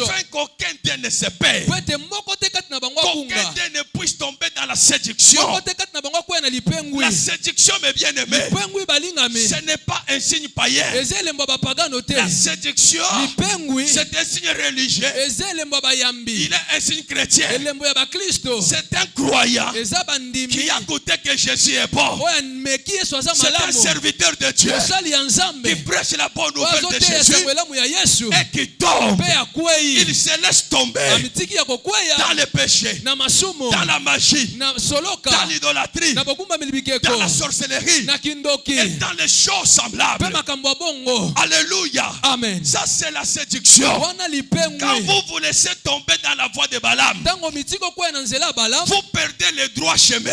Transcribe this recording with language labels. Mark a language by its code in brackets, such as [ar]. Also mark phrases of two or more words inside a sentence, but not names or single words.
[fr] afin qu'aucun d'eux ne se perde, [ln] po ete moko te kati na bango [fr] qu'aucun [ln] abunga [fr] d'eux ne puisse tomber dans la séduction. [ln] moko te kati na bango akwea na lipengwi [fr] La séduction, mes bien-aimés, [ln] lipengwi balingami [fr] ce n'est pas un signe païen. [ln] eza elembo ya bapagano te [fr] La séduction, [ln] lipengwi [fr] c'est un signe religieux. [ln] eza elembo ya bayambi [fr] Il est un signe chrétien. [ln] elembo ya bakristo [fr] C'est un croyant [ln] eza bandimi [fr] qui a goûté que Jésus est bon. [ln] oyo ameki yesu aza [fr] C'est un [ln] malamu [fr] serviteur de Dieu [ln] mosali ya nzambe [fr] qui prêche la bonne [ln] oyo [fr] nouvelle de [ln] azoteya [fr] Jésus [ln] sango elamu ya yesu [fr] et qui tombe. [ln] mpe akwei [fr] Il se laisse tomber [ln] amitiki ya kokweya [fr] dans le péché, [ln] na masumu [fr] dans la magie, [ln] na soloka [fr] dans l'idolâtrie, [ln] na [fr] dans la sorcellerie et dans les choses semblables. Alléluia. Amen. Ça c'est la séduction. Quand vous vous laissez tomber dans la voie de Balaam, vous perdez le droit chemin.